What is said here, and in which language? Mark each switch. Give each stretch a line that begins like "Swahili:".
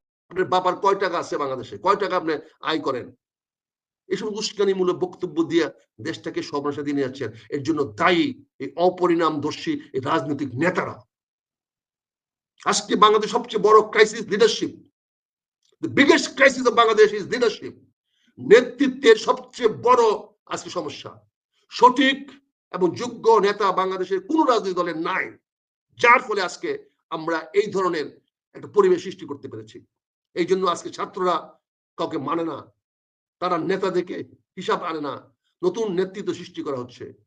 Bangla: আপনার বাবার কয় টাকা আছে বাংলাদেশে? কয় টাকা আপনি আয় করেন? এসব উস্কানিমূলক বক্তব্য দিয়ে দেশটাকে সর্বনাশা দিয়ে নিয়ে যাচ্ছেন। এর জন্য দায়ী এই অপরিণামদর্শী এই রাজনৈতিক নেতারা। আজকে বাংলাদেশ সবচেয়ে বড় crisis leadership.
English: The biggest crisis of Bangladesh is leadership.
Bangla: নেতৃত্বের সবচেয়ে বড় আজকে সমস্যা। সঠিক এবং যোগ্য নেতা বাংলাদেশের কোন রাজনৈতিক দলের নাই, যার ফলে আজকে আমরা এই ধরনের একটা পরিবেশ সৃষ্টি করতে পেরেছি। এই জন্য আজকে ছাত্ররা কাউকে মানে না, তারা নেতাদেরকে হিসাব আনে না, নতুন নেতৃত্ব সৃষ্টি করা হচ্ছে।